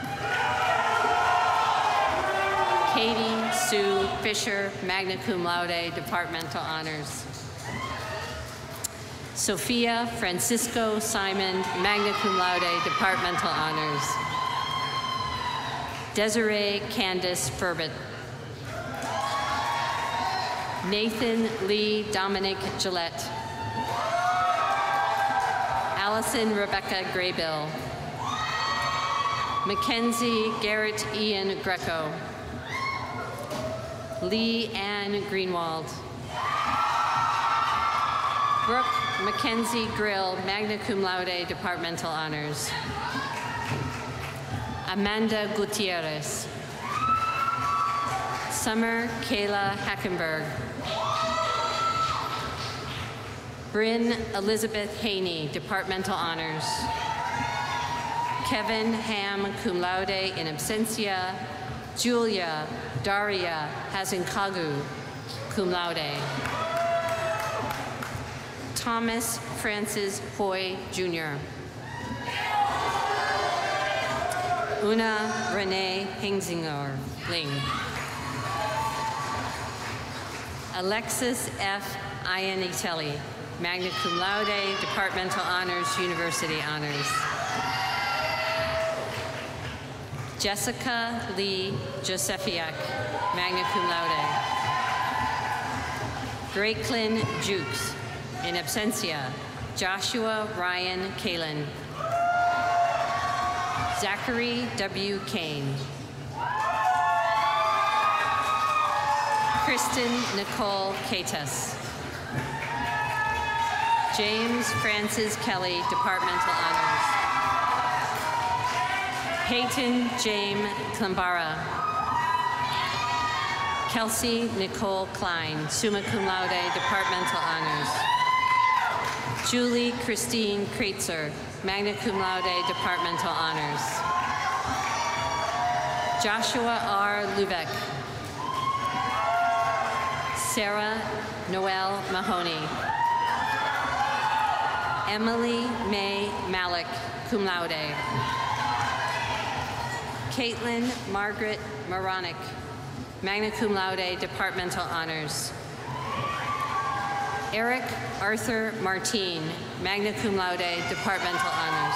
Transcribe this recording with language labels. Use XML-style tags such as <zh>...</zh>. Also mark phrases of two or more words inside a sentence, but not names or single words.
<en>Katie Sue Fisher,</en> <la>magna cum laude,</la> <en>Departmental Honors. Sophia Francisco Simon,</en> <la>magna cum laude,</la> <en>Departmental Honors. Desiree Candace Furbett. Nathan Lee Dominic Gillette. Allison Rebecca Graybill. Mackenzie Garrett Ian Greco. Lee Ann Greenwald. Brooke Mackenzie Grill,</en> <la>magna cum laude,</la> <en>Departmental Honors. Amanda Gutierrez. Summer Kayla Hackenberg. Bryn Elizabeth Haney, Departmental Honors. Kevin Ham,</en> <la>cum laude, in absentia.</la> <en>Julia Daria Hazenkagu,</en> <la>cum laude.</la> <en>Thomas Francis Hoy, Jr. Una Renee Hingzinger, Ling. Alexis F. Iannitelli,</en> <la>magna cum laude,</la> <en>departmental honors, university honors. Jessica Lee Josefiak,</en> <la>magna cum laude.</la> <en>Gracelyn Jukes,</en> <la>in absentia.</la> <en>Joshua Ryan Kalin. Zachary W. Kane. Kristen Nicole Catus. James Francis Kelly, departmental honors. Peyton James Klambara. Kelsey Nicole Klein,</en> <la>summa cum laude,</la> <en>departmental honors. Julie Christine Kreitzer,</en> <la>magna cum laude,</la> <en>departmental honors. Joshua R. Lubeck. Sarah Noel Mahoney. Emily May Malik,</en> <la>cum laude.</la> <en>Caitlin Margaret Moronic,</en> <la>magna cum laude,</la> <en>departmental honors. Eric Arthur Martine,</en> <la>magna cum laude,</la> <en>departmental honors.</en>